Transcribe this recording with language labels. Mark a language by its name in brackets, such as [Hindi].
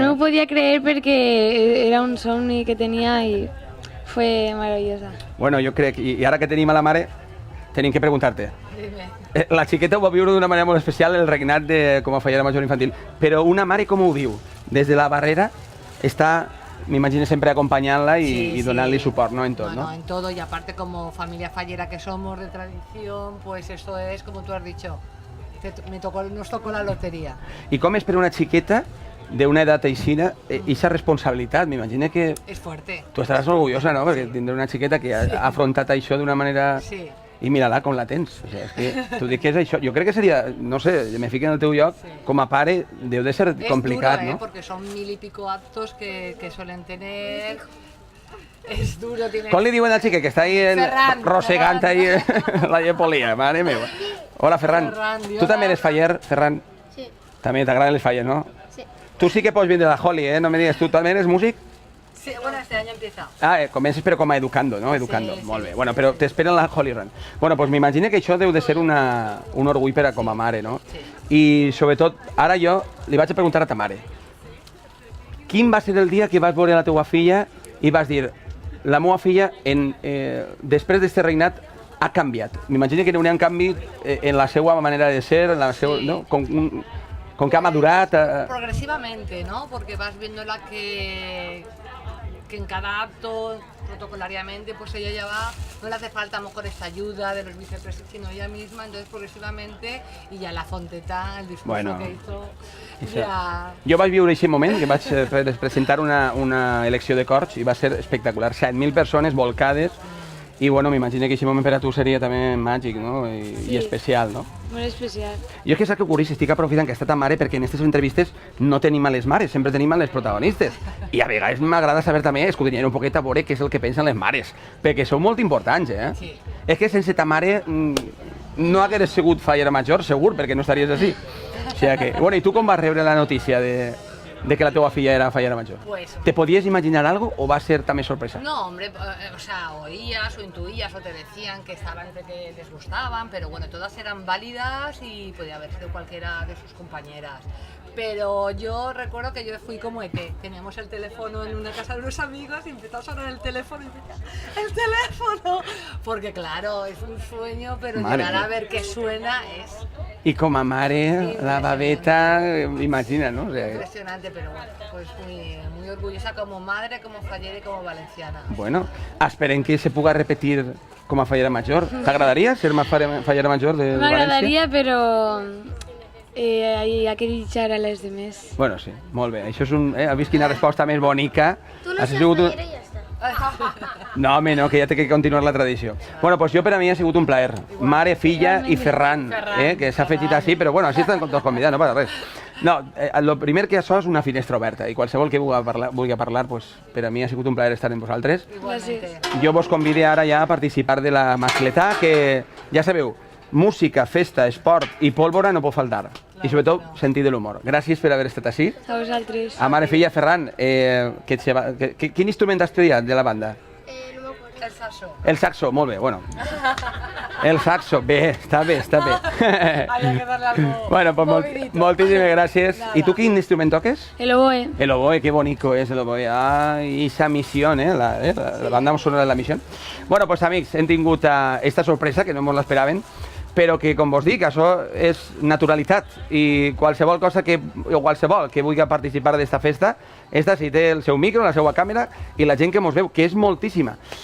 [Catalan] No ho podia creer perquè era un somni que tenia i [Spanish] fue maravillosa. [Catalan] Bueno, jo crec, i ara que tenim a la mare, tenim que preguntar-te. La xiqueta ho va viure d'una manera molt especial, el regnat com a fallera major infantil, però una mare com ho viu? Des de la barrera està... [Spanish] Me imagino siempre acompañarla y donarle suport, ¿no? En todo, ¿no? En todo, y aparte como familia fallera que somos de tradición, pues esto es, como tú has dicho, nos tocó la lotería. [Catalan] ¿Y cómo es para una chiqueta de una edad aixina esa responsabilitat? M'imagino que... És fuerte. Tu estaràs orgullosa, no? Perquè tindré una xiqueta que ha afrontat això d'una manera... Sí. I mira-la com la tens. O sigui, és que tu dic que és això. Jo crec que seria, no sé, me fico en el teu lloc, com a pare deu de ser complicat, duro, ¿no? [Spanish] Porque son 1000 y pico actos que suelen tener... Es duro, tiene... [Catalan] Com li diuen al xiquet que està ahí rosegant ahí la llepolia? Mare meva. Hola, Ferran. Tu també eres faller, Ferran? Sí. També t'agraden les falles, no? Sí. Tu sí que pots vindre a la Holy, ¿eh? No me digues, tu també eres músic? [Spanish] Sí, bueno, este año empieza. [Catalan] Comences però com a educando, no? Educando, sí, molt bé. Bueno, però t'espera en la Holy Run. Bueno, doncs m'imagino que això deu de ser un orgull per a com a mare, no? Sí. I sobretot, ara jo li vaig a preguntar a ta mare. Quin va ser el dia que vas veure la teua filla i vas dir, la meva filla, després d'aquest regnat, ha canviat. M'imagino que hi ha un canvi en la seva manera de ser, en la seva, Sí. [Spanish] ¿no? Con que ha madurat. Progresivamente, ¿no? Porque vas viéndola que en cada acto, protocolariamente, pues ella ya va, no le hace falta a lo mejor esta ayuda de los vicepresidentes, sino ella misma, entonces progresivamente, y ya la Fonteta, el discurso Bueno, que hizo, [Catalan] Això. [Spanish] ya... [Catalan] Jo vaig viure aquest moment, que vaig presentar una elecció de corts i va ser espectacular. 7.000 persones volcades i bueno, m'imagino que aquest moment per a tu seria també màgic, no? I especial, no? Molt especial. Jo és que saps què ocorreix? Estic aprofitant que està ta mare perquè en aquestes entrevistes no tenim a les mares, sempre tenim a les protagonistes. I a vegades m'agrada saber també, escudrinyar un poquet a veure què és el que pensen les mares, perquè són molt importants, eh? Sí. És que sense ta mare no hagués sigut fallera major, segur, perquè no estaries així. O sigui que... Bueno, i tu com vas rebre la notícia de que la teva filla era fallera major? [Spanish] Pues... ¿Te podías imaginar algo o va a ser también sorpresa? No, hombre, o sea, oías o intuías o te decían que estaban entre que les gustaban, pero bueno, todas eran válidas y podía haber sido cualquiera de sus compañeras. Pero yo recuerdo que yo fui como ET, teníamos el teléfono en una casa de unos amigos y empezó a sonar el teléfono y decía, ¡el teléfono! Porque claro, es un sueño, pero Madre llegar mía. a ver que suena es Y como mare, la babeta, imagina, ¿no? O sea, impresionante, pero bueno, pues muy orgullosa como madre, como fallera y como valenciana. [Catalan] bueno, esperem que se puga repetir com a fallera major. T'agradaria ser fallera major de València? M'agradaria, però hi ha que deixar a les demés. Bueno, sí, molt bé. Això és has vist quina resposta més bonica? [Spanish] Tú no [Catalan] Ha [Spanish] seas [Catalan] sigut [Spanish] fallera y ya está. [Catalan] No, home, no, que ja té que continuar la tradició. Bueno, doncs jo per a mi ha sigut un plaer. Mare, filla i Ferran, que s'ha afegit així, però bueno, així estan tots convidats, no passa res. No, el primer que això és una finestra oberta i qualsevol que vulgui parlar, pues, per a mi ha sigut un plaer estar amb vosaltres. [Spanish] Igualmente. [Catalan] Jo vos convide ara ja a participar de la mascletà, que ja sabeu, música, festa, esport i pólvora no pot faltar. I sobretot sentir de l'humor. Gràcies per haver estat així. A vosaltres. A mare, filla, Ferran, quin instrument has estudiat de la banda? [Spanish] No me acuerdo. El saxo. [Catalan] El saxo, molt bé, bueno. El saxo, bé, està bé, està bé. [Spanish] Había que darle algo [Catalan] Bueno, pues [Spanish] movidito. [Catalan] moltíssimes gràcies. I tu quin instrument toques? [Spanish] El oboe. El oboe, qué bonito es el oboe. Ay, esa misión, la banda sonora de la misión. [Catalan] Bueno, pues amics, hem tingut esta sorpresa, que no ens l'esperaven, però que, com vos dic, això és naturalitat i qualsevol cosa o qualsevol que vulgui participar d'esta festa, esta si té el seu micro, la seva càmera i la gent que mos veu, que és moltíssima.